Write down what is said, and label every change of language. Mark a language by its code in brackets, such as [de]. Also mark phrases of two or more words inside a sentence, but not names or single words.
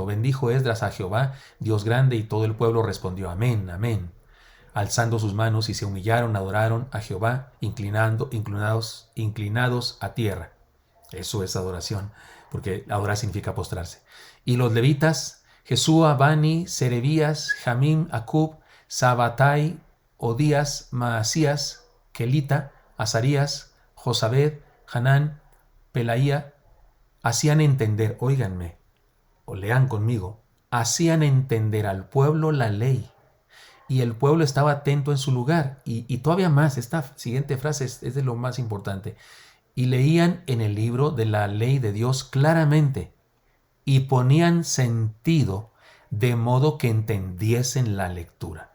[es] Bendijo Esdras a Jehová, Dios grande, y todo el pueblo respondió amén, amén, alzando sus manos, y se humillaron, adoraron a Jehová, inclinados a tierra. Eso es adoración, porque adorar significa postrarse. Y los levitas, Jesúa, Bani, Serebías, Jamim, Acub, Sabatai, Odías, Maasías, Kelita, Azarías, Josabed, Hanán, Pelaía, hacían entender, óiganme, o lean conmigo, hacían entender al pueblo la ley. Y el pueblo estaba atento en su lugar. Y todavía más, esta siguiente frase es de lo más importante. Y leían en el libro de la ley de Dios claramente, y ponían sentido de modo que entendiesen la lectura.